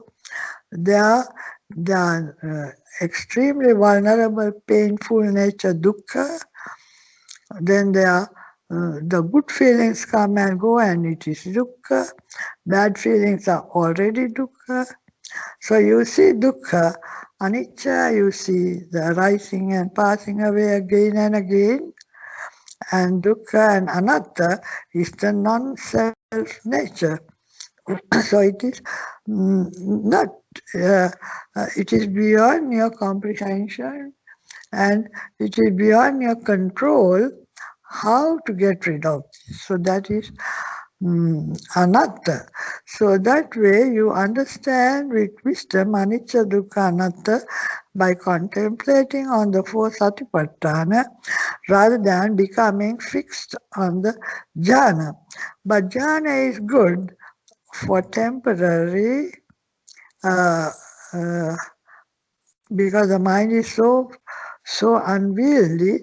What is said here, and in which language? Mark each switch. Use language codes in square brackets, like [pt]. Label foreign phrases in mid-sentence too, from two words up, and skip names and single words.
[en] They are extremely vulnerable, painful nature, dukkha. Then there are the good feelings come and go, and it is dukkha. Bad feelings are already dukkha. So you see [pi] dukkha, anicca, [en] you see the rising and passing away again and again. And dukkha and anatta is the non-self nature. So it is not, it is beyond your comprehension, and it is beyond your control how to get rid of this. So that is anatta. So that way you understand with wisdom [pi] anicca, dukkha, anatta [en] by contemplating on the four satipatthana rather than becoming fixed on the jhana. But jhana is good for temporary, because the mind is so unwieldy.